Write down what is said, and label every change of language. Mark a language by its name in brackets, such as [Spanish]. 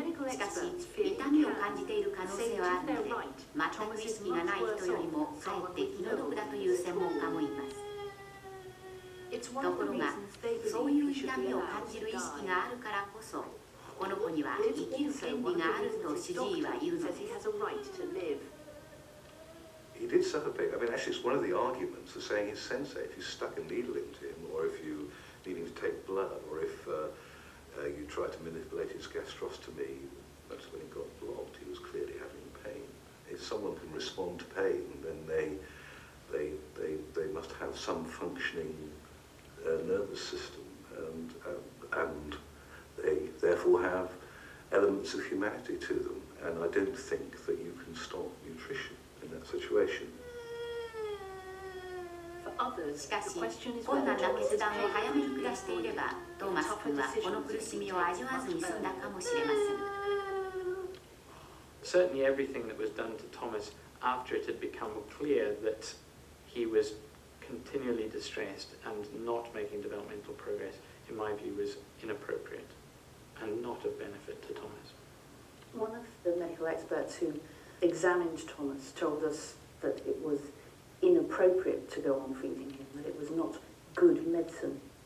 [Japanese] しかし、痛みを感じている可能性はあるので、全く意識がない人よりもかえって気の毒だという専門家もいます。ところが、そういう痛みを感じる意識があるからこそ、この子には生きる権利があると主治医は言うのです。 [English] He did suffer pain. I mean, actually, it's one of the arguments of saying his sensei, if you stuck a needle into him, or if you needing to take blood, or if you tried to manipulate his gastrostomy, that's when he got blocked. He was clearly having pain. If someone can respond to pain, then they must have some functioning nervous system, and they therefore have elements of humanity to them. And I don't think that you can stop nutrition in that situation. [Japanese] しかし、困難な決断を早めに下していれば、トーマス君はこの苦しみを味わわずに済んだかもしれません。 [English] Certainly everything that was done to Thomas after it had become clear that he was continually distressed and not making developmental progress, in my view, was inappropriate and not of benefit to Thomas. One of the medical experts who examined Thomas told us that it was inappropriate to go on feeding him, that it was not good medicine.